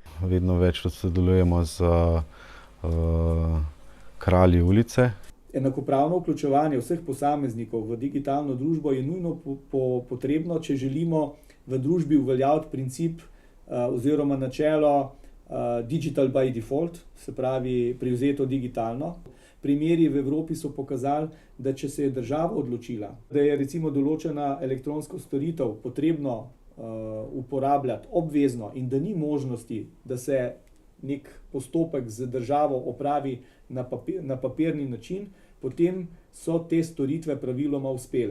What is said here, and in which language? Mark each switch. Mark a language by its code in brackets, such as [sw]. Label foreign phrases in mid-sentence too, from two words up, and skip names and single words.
[sl] Vedno več sodelujemo z kralji ulice. Enakopravno vključevanje vseh posameznikov v digitalno družbo je nujno potrebno, če želimo v družbi uveljaviti princip oziroma načelo [en] digital by default, [sl] se pravi privzeto digitalno. Primeri v Evropi so pokazali, da če se je država odločila, da je recimo določena elektronska storitev potrebno uporabljati obvezno in da ni možnosti, da se nek postopek z državo opravi na papirni način, potem so te storitve praviloma uspele.